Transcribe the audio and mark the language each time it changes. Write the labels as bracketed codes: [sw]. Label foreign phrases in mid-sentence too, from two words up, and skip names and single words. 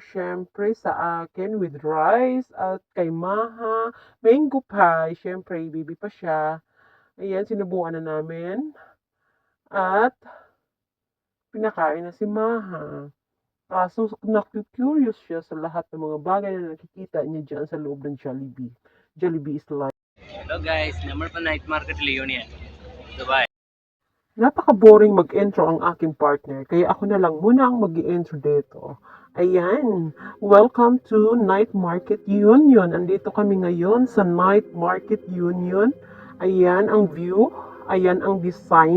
[tl] Siyempre sa akin [en] with rice [tl] at kay maha, mango pie. Siyempre, baby pa siya. Ayan, sinubukan na namin. At pinakain na si maha. Kaso naku-curious siya sa lahat ng mga bagay na nakikita niya diyan sa loob ng Jollibee. [en] Jollibee is life. Hello guys, [ml] നമ്മൾ ഇപ്പോൾ നൈറ്റ് മാർക്കറ്റ് ലിയോണിയാണ് ദുബായ്. [tl] Napaka-boring mag-intro ang aking partner, kaya ako na lang muna ang mag-i-intro dito. Ayan, [en] welcome to Night Market Union. [tl] Andito kami ngayon sa Night Market Union. Ayan ang view, ayan ang design.